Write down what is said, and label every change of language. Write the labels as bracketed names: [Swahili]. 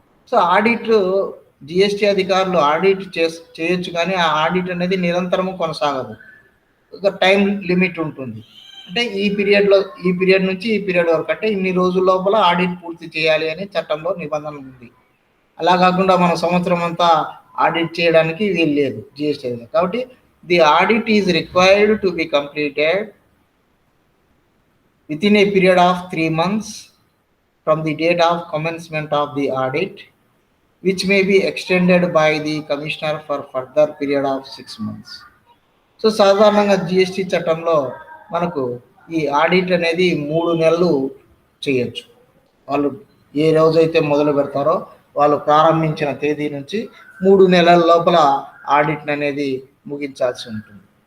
[Telugu] So audit, GST అధికారులు audit చేయొచ్చు, కానీ ఆ ఆడిట్ అనేది నిరంతరము కొనసాగదు. ఒక టైం లిమిట్ ఉంటుంది. అంటే ఈ పీరియడ్ నుంచి ఈ పీరియడ్ వరకు, అంటే ఇన్ని రోజుల లోపల ఆడిట్ పూర్తి చేయాలి అని చట్టంలో నిబంధన ఉంది. అలా కాకుండా మనం సంవత్సరం అంతా ఆడిట్ చేయడానికి వీలు లేదు జిఎస్టీ. కాబట్టి [English] The audit is required to be completed within a period of 3 months from the date of commencement of the audit, which may be extended by the commissioner for further period of 6 months. [Telugu] So సాధారణంగా GST చట్టంలో మనకు ఈ audit అనేది 3 నెలలు చేయొచ్చు. వాళ్ళు ఏ రోజైతే మొదలు పెడతారో వాళ్ళు ప్రారంభించిన తేదీ నుంచి 3 నెలల లోపల ఆడిట్ అనేది ముగించాల్సి ఉంటుంది.